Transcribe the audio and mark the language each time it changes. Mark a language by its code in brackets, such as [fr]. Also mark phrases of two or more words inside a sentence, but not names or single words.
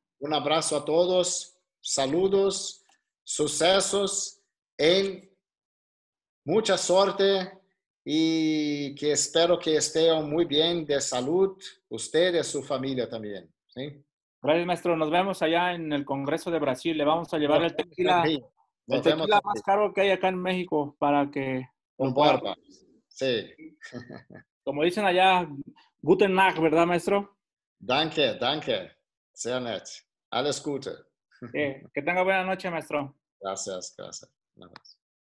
[es] Un abrazo a todos, saludos, sucesos, en mucha suerte y que espero que estén muy bien de salud, usted y su familia también. ¿Sí? Gracias, maestro. Nos vemos allá en el Congreso de Brasil. Le vamos a llevar Nos vemos en Río. el Nos vemos tequila en más Río. caro que hay acá en México para que lo Con pueda. barba. Sí. Como dicen allá, [de] Guten Nacht, [es] ¿verdad, maestro? [de] Danke, danke. Sehr nett. Alles Gute. [es] Que tenga buena noche, maestro. Gracias, gracias. Nada más.